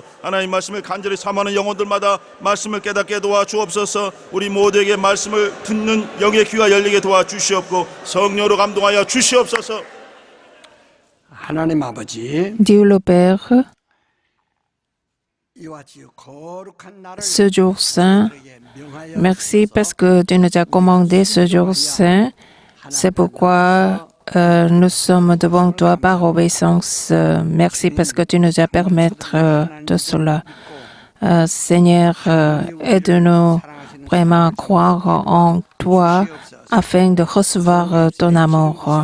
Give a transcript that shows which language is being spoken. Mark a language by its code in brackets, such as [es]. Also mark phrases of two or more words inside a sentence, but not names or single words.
[ko] 하나님 말씀을 간절히 사모하는 영혼들마다 말씀을 깨닫게 도와주옵소서. 우리 모두에게 말씀을 듣는 영의 귀가 열리게 도와주시옵고 성령으로 감동하여 주시옵소서. 하나님 아버지, [fr] Dieu le Père, [ko] 이와 같이 거룩한 날을 [fr] ce jour saint, [ko] 우리에게 명하여 [fr] merci parce que tu nous as commandé ce jour saint. C'est pourquoi nous sommes devant toi par obéissance. Merci parce que tu nous as permis de cela. Seigneur, aide-nous vraiment à croire en toi afin de recevoir ton amour.